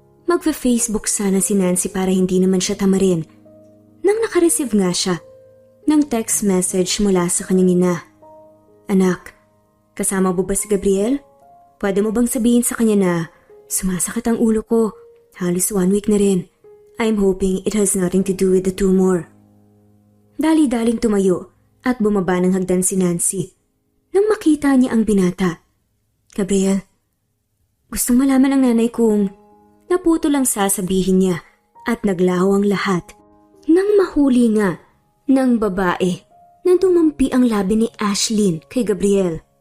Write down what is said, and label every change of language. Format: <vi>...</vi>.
<tl>Magfa-Facebook sana si Nancy para hindi naman siya tamarin. Nang nakareceive nga siya ng text message mula sa kanyang ina. Anak, kasama mo ba si Gabriel? Pwede mo bang sabihin sa kanya na sumasakit ang ulo ko? Halos 1 week na rin.</tl> <en>I'm hoping it has nothing to do with the tumor.</en> <tl>Dali-daling tumayo at bumaba ng hagdan si Nancy. Nang makita niya ang binata. Gabriel, gustong malaman ng nanay kung naputo lang sasabihin niya at naglaho ang lahat. Nang mahuli nga ng babae nang tumampi ang labi ni Ashlyn kay Gabriel.</tl>